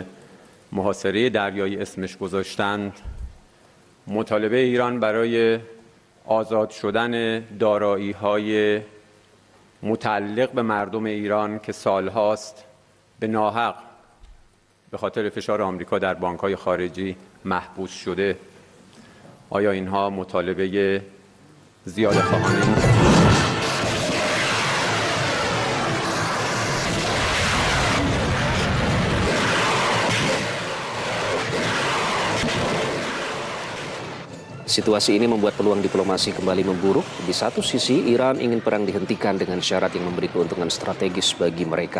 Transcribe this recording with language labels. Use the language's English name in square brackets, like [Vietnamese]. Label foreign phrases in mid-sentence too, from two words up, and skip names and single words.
[Persian] محاصره دریایی اسمش گذاشتند، مطالبه ایران برای آزاد شدن دارایی‌های متعلق به مردم ایران که سالهاست به ناحق به خاطر فشار آمریکا در بانک‌های خارجی محبوس شده، آیا اینها مطالبه زیاده‌خواهانه [Indonesian] Situasi ini membuat peluang diplomasi kembali memburuk. Di satu sisi, Iran ingin perang dihentikan dengan syarat yang memberi keuntungan strategis bagi mereka.